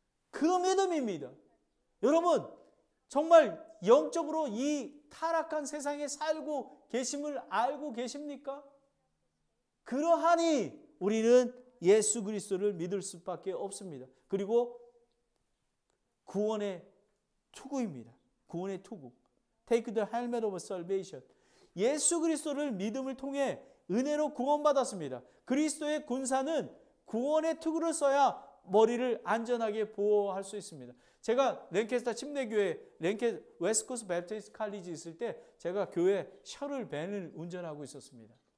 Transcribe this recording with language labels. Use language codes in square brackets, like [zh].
[ko] 그 믿음입니다. 여러분 정말 영적으로 이 타락한 세상에 살고 계심을 알고 계십니까? 그러하니 우리는 예수 그리스도를 믿을 수밖에 없습니다. 그리고 구원의 투구입니다. 구원의 투구. [en] Take the helmet of salvation. [ko] 예수 그리스도를 믿음을 통해 은혜로 구원받았습니다. 그리스도의 군사는 구원의 투구를 써야 머리를 안전하게 보호할 수 있습니다. 제가 랭캐스터 침례교회 웨스트코스트 배프티스트 칼리지 있을 때 제가 교회 셔틀 밴을 운전하고 있었습니다.